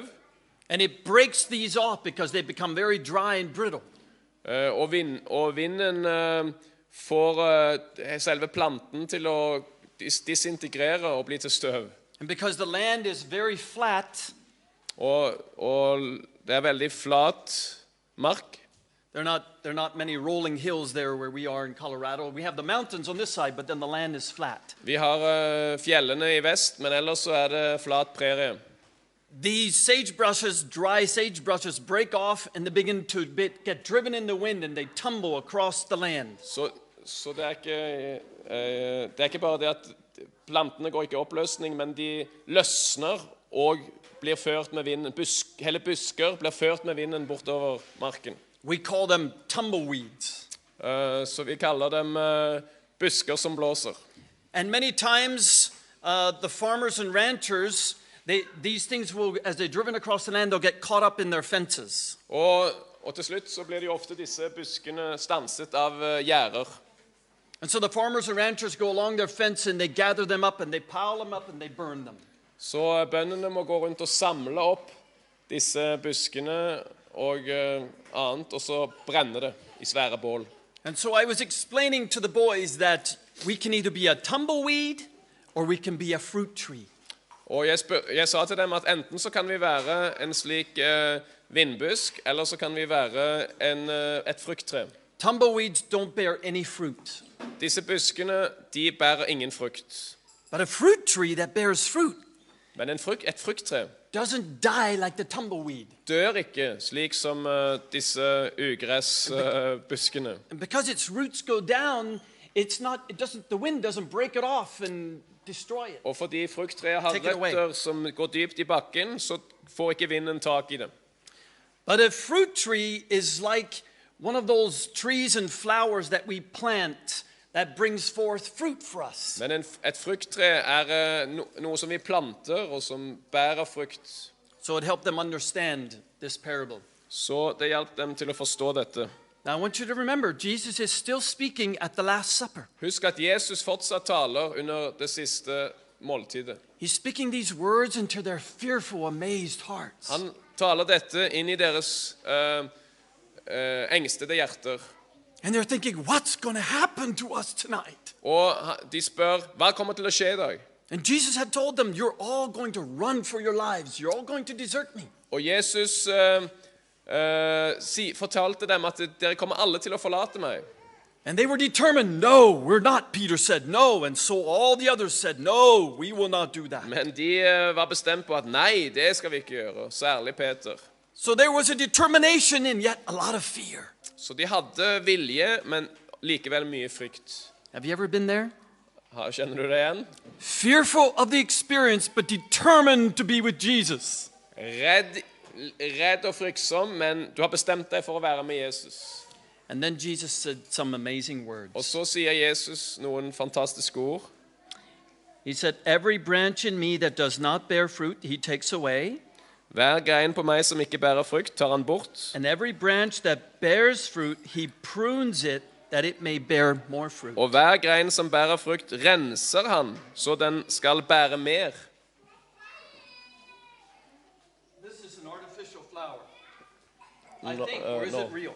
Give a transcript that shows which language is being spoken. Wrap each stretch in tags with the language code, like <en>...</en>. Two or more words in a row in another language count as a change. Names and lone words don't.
<en>And it breaks these off because they become very dry and brittle.</en> <no>Og vinden får selve planten til å disintegrere og bli til støv.</no> <en>And because the land is very flat,</en> <no>og det veldig flat mark.</no> <en>there are not many rolling hills there where we are in Colorado. We have the mountains on this side, but then the land is flat.</en> <no>Vi har fjellene i vest, men ellers så det flat prerie.</no> <en>These sagebrushes, dry sagebrushes, break off and they begin to get driven in the wind and they tumble across the land.</en> <no>Så det ikke bare det at plantene går ikke i oppløsning, men de løsner og blir ført med vinden. Hele busker blir ført med vinden bortover marken.</no> <en>We call them tumbleweeds.</en> <no>Så vi kaller dem busker som blåser.</no> <en>And many times the farmers and ranchers, these things will, as they're driven across the land, they'll get caught up in their fences.</en> <no>Og til slutt så blir de ofte disse buskene stanset av gjerder.</no> <en>And so the farmers and ranchers go along their fence and they gather them up and they pile them up and they burn them.</en> <no>Så bøndene må gå rundt og samle opp disse buskene og annet, og så brenne det i svære bål.</no> <en>And so I was explaining to the boys that we can either be a tumbleweed or we can be a fruit tree.</en> <no>Og jeg sa til dem at enten så kan vi være en slik vindbusk, eller så kan vi være et frukttre.</no> <en>Tumbleweeds don't bear any fruit.</en> <no>Disse buskene, de bærer ingen frukt.</no> <en>But a fruit tree that bears fruit</en> <no>Men et frukttre</no> <en>doesn't die like the tumbleweed.</en> <no>dør ikke slik som disse ugressbuskene.</no> <en>And because its roots go down, the wind doesn't break it off and destroy it.</en> <no>Og fordi frukttreet har</no> <en>Take it away.</en> <no>røtter som går dypt i bakken, så får ikke vinden tak i det.</no> <en>But a fruit tree is like one of those trees and flowers that we plant that brings forth fruit for us.</en> <no>Men et frukttre noe som vi planter, og som bærer frukt.</no> <en>So it helped them understand this parable.</en> <no>Så det hjalp dem til å forstå dette.</no> <en>Now I want you to remember, Jesus is still speaking at the Last Supper.</en> <no>Husk at Jesus fortsatt taler under det siste måltidet.</no> <en>He's speaking these words into their fearful, amazed hearts.</en> <no>Han taler dette inn i deres engstede hjerter.</no> <en>And they're thinking, what's going to happen to us tonight? Og de spør, hva kommer til å skje i dag? And Jesus had told them, you're all going to run for your lives. You're all going to desert me.</en> <no>Og Jesus fortalte dem at dere kommer alle til å forlate meg.</no> <en>And they were determined, no, we're not. Peter said no, and so all the others said, no, we will not do that.</en> <no>Men de var bestemt på at nei, det skal vi ikke gjøre, særlig Peter.</no> <en>So there was a determination and yet a lot of fear.</en> <no>Så de hadde vilje, men likevel mye frykt.</no> <en>Have you ever been there?</en> <no>Kjenner du det igjen?</no> <en>Fearful of the experience, but determined to be with Jesus.</en> <no>Redd og fryktsom, men du har bestemt deg for å være med Jesus.</no> <en>And then Jesus said some amazing words.</en> <no>Og så sier Jesus noen fantastiske ord.</no> <en>He said, every branch in me that does not bear fruit, he takes away.</en> <no>Hver grein på meg som ikke bærer frukt, tar han bort.</no> <en>And every branch that bears fruit, he prunes it that it may bear more fruit.</en> <no>Og hver grein som bærer frukt, renser han, så den skal bære mer.</no> <en>This is an artificial flower. I think, or is it real?</en>